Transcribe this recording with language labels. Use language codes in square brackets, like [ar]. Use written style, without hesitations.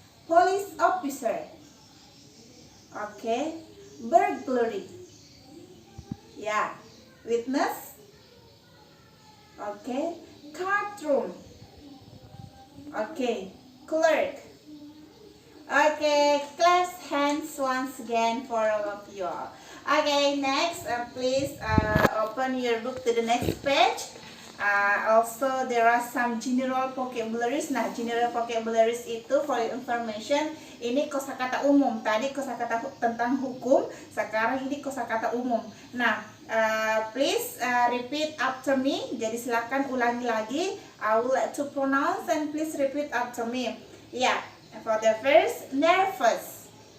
[en] Police officer. Okay. Burglary. Yeah. Witness. Okay. Courtroom. Okay. Clerk. Okay. Clap hands once again for all of you. Okay, next, please open your book to the next page. Also, there are some general vocabularies. Nah, general vocabularies itu for your information, [id] ini kosakata umum. Tadi kosakata tentang hukum, sekarang ini kosakata umum. [en] Nah, please repeat after me. [id] Jadi silakan ulangi lagi. [en] I would like to pronounce and please repeat after me. Yeah, for the first, nervous.